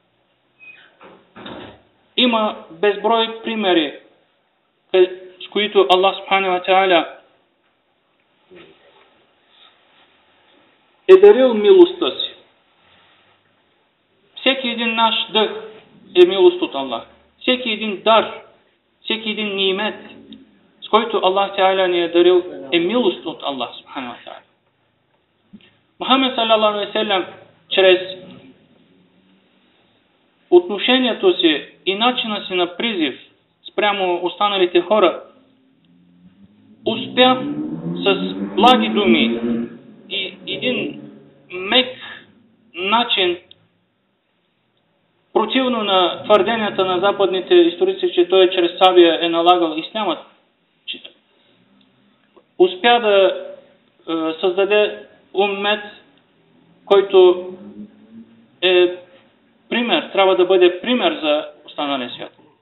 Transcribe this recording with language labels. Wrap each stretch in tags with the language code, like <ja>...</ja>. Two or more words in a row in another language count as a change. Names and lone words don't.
<bg>Има безброй примери, с които Аллах</bg> <ar>سبحانه وتعالى</ar> <bg>е дарил милостта си. Всеки един наш дъх е милост от Аллах. Всеки един дар, всеки един ниимет, с който Аллах Та'аля ни е дарил, е милост от Аллах</bg> <ar>سبحانه وتعالى.</ar> <bg>Мухамед</bg> <ar>صلى الله عليه وسلم</ar> <bg>чрез отношението си и начина си на призив спрямо останалите хора успя с благи думи и един мек начин, противно на твърденията на западните историци, че той чрез сабия е налагал ислямът, успя да създаде уммет, който е пример, трябва да бъде пример за останалия свят.</bg>